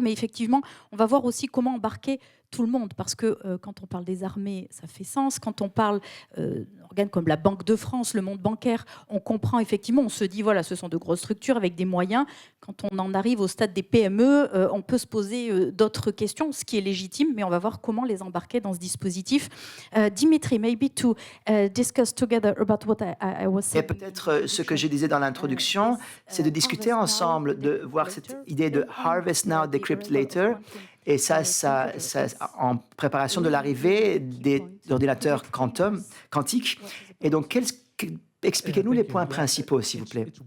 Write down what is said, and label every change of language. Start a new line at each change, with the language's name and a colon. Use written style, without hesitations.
French: Mais effectivement, on va voir aussi comment embarquer tout le monde, parce que quand on parle des armées, ça fait sens. Quand on parle d'organes comme la Banque de France, le monde bancaire, on comprend effectivement, on se dit, voilà, ce sont de grosses structures avec des moyens. Quand on en arrive au stade des PME, on peut se poser d'autres questions, ce qui est légitime, mais on va voir comment les embarquer dans ce dispositif.
English: Dimitri, maybe to discuss together about what I was saying.
French: Et peut-être ce que je disais dans l'introduction, c'est de discuter ensemble, de voir cette idée de Harvest Now, Decrypt Later. Et ça, en préparation de l'arrivée des ordinateurs quantiques. Et donc, expliquez-nous les points principaux, s'il vous plaît.